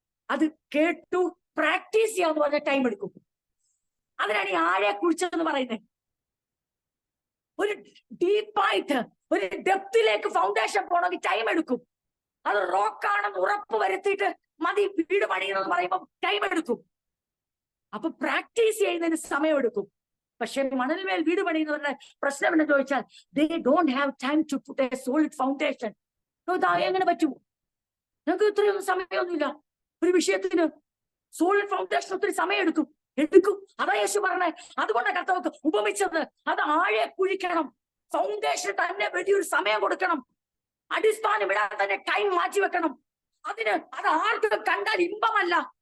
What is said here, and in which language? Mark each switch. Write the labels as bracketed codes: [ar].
[ml] അത് കേട്ടു പ്രാക്ടീസ് ചെയ്യാന്ന് പറഞ്ഞ ടൈം എടുക്കും. അതിനാണ് ഈ ആരെ കുഴിച്ചതെന്ന് പറയുന്നത്. ഒരു ഡീപ്പായിട്ട് ഒരു ഡെപ്തിലേക്ക് ഫൗണ്ടേഷൻ പോകണമെങ്കിൽ ടൈം എടുക്കും. അത് റോക്കാണെന്ന് ഉറപ്പ് വരുത്തിയിട്ട് മതി വീട് പണിയുന്നത് പറയുമ്പോൾ ടൈം എടുക്കും. അപ്പൊ പ്രാക്ടീസ് ചെയ്യുന്നതിന് സമയമെടുക്കും. പക്ഷെ മണൽമേൽ വീട് പണിയുന്നവരുടെ പ്രശ്നം എന്ന് ചോദിച്ചാൽ [en] they don't have time to put a solid foundation. [ml] എങ്ങനെ പറ്റൂ? ഞങ്ങൾക്ക് ഇത്രയൊന്നും സമയമൊന്നുമില്ല ഒരു വിഷയത്തിന്. സോളിഡ് ഫൗണ്ടേഷൻ ഒത്തിരി സമയം എടുക്കും. അതാ യേശു പറഞ്ഞേ. അതുകൊണ്ട് കർത്താവ് ഉപമിച്ചത് അത് ആഴെ കുഴിക്കണം. ഫൗണ്ടേഷൻ തന്നെ വലിയൊരു സമയം കൊടുക്കണം. അടിസ്ഥാനം ഇടാൻ തന്നെ ടൈം മാറ്റി വെക്കണം. അത് ആർക്കും കണ്ടാൽ ഇമ്പമല്ല.